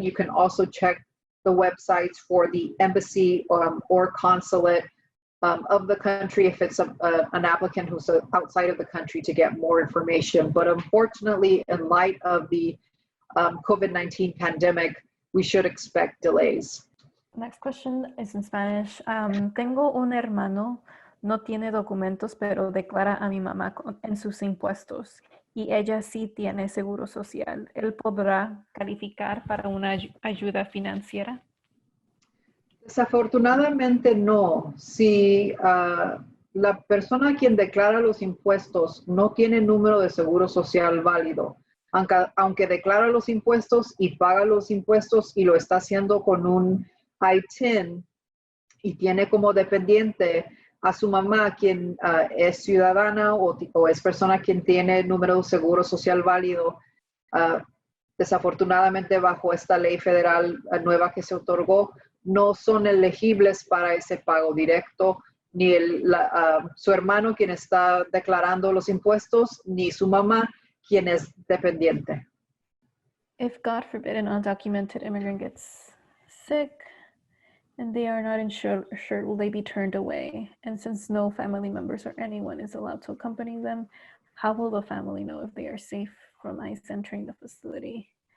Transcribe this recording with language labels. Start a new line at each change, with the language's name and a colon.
English: You can also check the websites for the embassy or consulate of the country if it's an applicant who's outside of the country to get more information. But unfortunately, in light of the COVID-19 pandemic, we should expect delays. Next question is in Spanish.
Spanish: Tengo un hermano, no tiene documentos, pero declara a mi mamá en sus impuestos y ella sí tiene seguro social. ¿Él podrá calificar para una ayuda financiera? Desafortunadamente no. Si la persona a quien declara los impuestos no tiene número de seguro social válido, aunque declara los impuestos y paga los impuestos y lo está haciendo con un I-10 y tiene como dependiente a su mamá, quien es ciudadana o es persona quien tiene número de seguro social válido, desafortunadamente bajo esta ley federal nueva que se otorgó, no son elegibles para ese pago directo, ni su hermano quien está declarando los impuestos, ni su mamá quien es dependiente.
English: If, God forbid, an undocumented immigrant gets sick and they are not insured, will they be turned away? And since no family members or anyone is allowed to accompany them, how will the family know if they are safe from ICE entering the facility?